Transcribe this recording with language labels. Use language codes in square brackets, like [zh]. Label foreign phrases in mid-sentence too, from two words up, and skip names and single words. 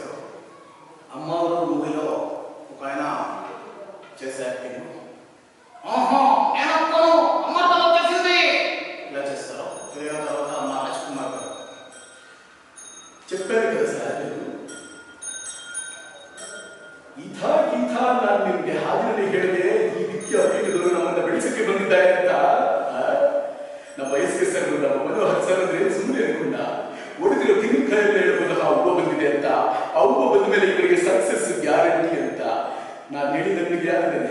[te] అమ్మవారు మూవీలో ఒక ఆయన చేసే యాక్టింగ్ ఇలా చేస్తారు. ఇదైన తర్వాత మా రాజ్కుమార్ గారు చెప్పారు కదా సార్, [kn] ನಾನು ನಿಮ್ಗೆ ಹಾದಿನಲ್ಲಿ ಹೇಳಿದೆ ಈ ರೀತಿಯ ಅತಿಥಿಗಳು ನಮ್ಮನ್ನ ಬೆಳೆಸಕ್ಕೆ ಬಂದಿದ್ದಾರೆ ಅಂತ. ನಮ್ಮ ವಯಸ್ಸಿಗೆ ಸರ್ ನಮ್ಮ ಮನೋಹರ್ ಸರ್ ಅಂದ್ರೆ ಸುಮ್ಮನೆ ಅನ್ಕೊಂಡ ಒಡೆದಿರೋ ತೆಂಗಿನಕಾಯಲ್ಲಿ ಹೇಳುವಾಗ ಆ ಹೂವು ಬಂದಿದೆ ಅಂತ. ಆ ಹೂವು ಬಂದ ಮೇಲೆ ಇವರಿಗೆ ಸಕ್ಸಸ್ ಗ್ಯಾರಂಟಿ ಅಂತ ನಾನು ಹೇಳಿದ ನನಗೆ ಯಾರಿದ್ದೇನೆ.